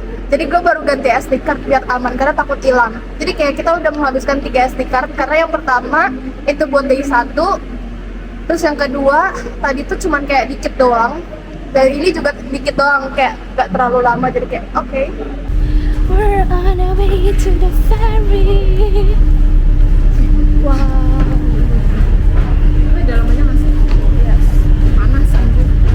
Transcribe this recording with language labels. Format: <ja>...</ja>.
<id>Jadi gue baru ganti SD card biar aman karena takut hilang. Jadi kayak kita udah menghabiskan 3 SD card karena yang pertama itu buat day 1. Terus yang kedua tadi tuh cuman kayak dikit doang. Dan ini juga dikit doang, kayak gak terlalu lama. Jadi kayak oke.</id> <en>We're on our way to the ferry. Wow.</en> <id>Tapi dalamnya masih panas anjir.</id>